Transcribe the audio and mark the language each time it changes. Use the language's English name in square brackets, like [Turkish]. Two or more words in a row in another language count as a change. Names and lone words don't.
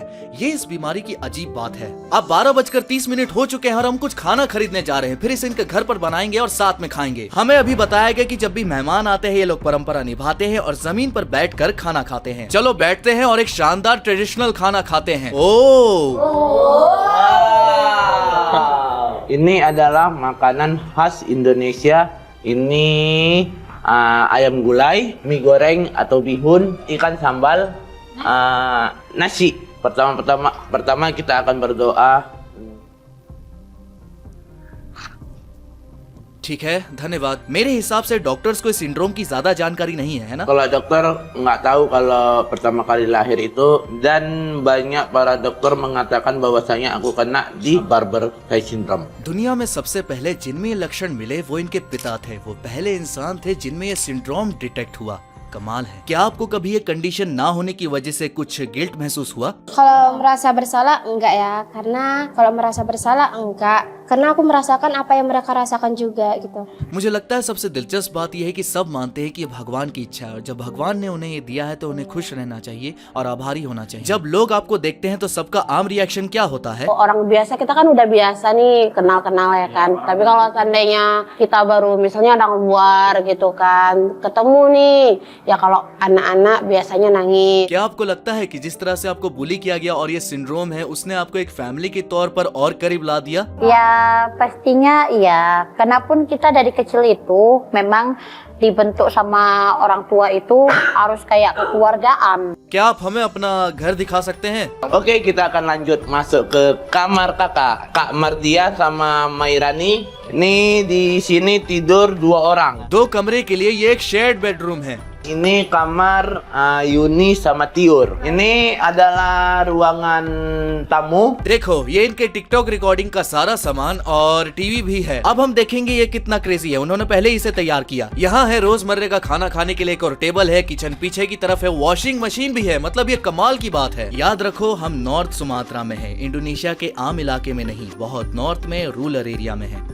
[Hindi] ये इस बीमारी की अजीब बात है। अब 12:30 हो चुके हैं और हम कुछ खाना खरीदने जा रहे हैं। फिर इसे इनके घर पर बनाएंगे और साथ में खाएंगे। हमें अभी बताया गया कि जब भी मेहमान आते हैं ये लोग परंपरा निभाते हैं और जमीन पर बैठकर खाना खाते हैं। चलो बैठते हैं और एक शानदार ट्रेडिशनल खाना खाते हैं। [Indonesian] Ini adalah makanan khas Indonesia. Ini ayam gulai, mie goreng atau bihun, ikan sambal, nasi. Pertama kita akan berdoa. [Hindi] ठीक है, धन्यवाद। मेरे हिसाब से डॉक्टर्स को इस सिंड्रोम की ज्यादा जानकारी नहीं है ना? [Indonesian] Kalau dokter nggak tahu kalau pertama kali lahir itu, dan banyak para dokter mengatakan bahwasanya aku kena di Barber Tay syndrome. [Hindi] दुनिया में सबसे पहले जिनमें ये लक्षण मिले वो इनके पिता थे। वो पहले इंसान थे जिनमें ये सिंड्रोम डिटेक्ट हुआ। कमाल है। क्या आपको कभी ये कंडीशन ना होने की वजह से कुछ गिल्ट महसूस हुआ? [Indonesian] Kalau merasa bersalah enggak ya, karena kalau merasa bersalah enggak. karena aku merasakan apa yang mereka rasakan juga gitu. [Hindi] मुझे लगता है सबसे दिलचस्प बात यह है कि सब मानते हैं कि ये भगवान की इच्छा है और जब भगवान ने उन्हें ये दिया है तो उन्हें खुश रहना चाहिए और आभारी होना चाहिए। जब लोग आपको देखते हैं तो सबका आम रिएक्शन क्या होता है? [Indonesian] Orang biasa kita kan udah biasa nih kenal-kenal ya kan. Tapi kalau seandainya kita baru misalnya orang luar gitu kan, ketemu nih, ya kalau anak-anak biasanya nangis. [Hindi] क्या आपको लगता है कि जिस तरह से आपको बुली किया गया और ये सिंड्रोम है उसने आपको एक फैमिली के तौर पर और करीब ला दिया? [Indonesian] Ya pastinya iya, karena pun kita dari kecil itu memang dibentuk sama orang tua itu harus kayak kekeluargaan. [Hindi] क्या आप हमें अपना घर दिखा सकते हैं? [Indonesian] Oke, kita akan lanjut masuk ke kamar kakak. Kak Mardia sama Mairani. Ini di sini tidur 2 orang. [Hindi] 2 कमरे के लिए ये एक [English] shared bedroom [Hindi] है। [Indonesian] Ini kamar Yuni sama Tiur. Ini adalah ruangan tamu. [Hindi] देखो ये इनके टिकटॉक रिकॉर्डिंग का सारा सामान और टीवी भी है। अब हम देखेंगे ये कितना क्रेजी है। उन्होंने पहले ही इसे तैयार किया। यहाँ है रोजमर्रे का खाना खाने के लिए एक और टेबल है। किचन पीछे की तरफ है, [English] washing machine [Hindi] भी है। मतलब ये कमाल की बात है। याद रखो हम नॉर्थ सुमात्रा में है, इंडोनेशिया के आम इलाके में नहीं, बहुत नॉर्थ में [English] rural area [Hindi] में है।